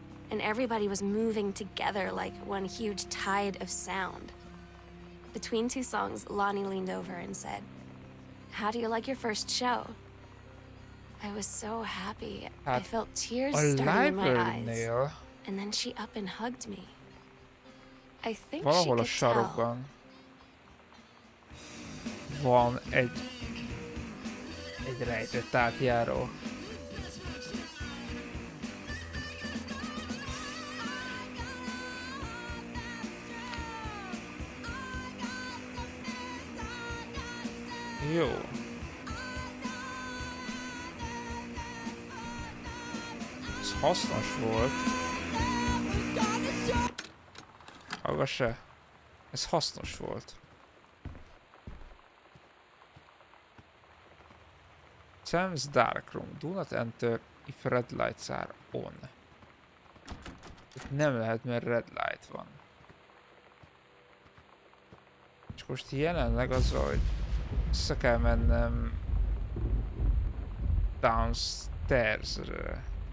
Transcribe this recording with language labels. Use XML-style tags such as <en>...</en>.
<en>And everybody was moving together like one huge tide of sound. Between two songs, Lonnie leaned over and said, "How do you like your first show?" I was so happy. I felt tears starting in my eyes. And then she up and hugged me. I think she</en> <hu>Valahol a</hu> <en>could tell.</en> <hu>sarokban van egy rejtett átjáró. Jó. Ez hasznos volt. Maga se. Ez hasznos volt.</hu> <en>Sam's dark room. Do not enter if red lights are on.</en> <hu>Itt nem lehet, mert red light van. És most jelenleg az, hogy vissza kell mennem downstairs-re.</hu>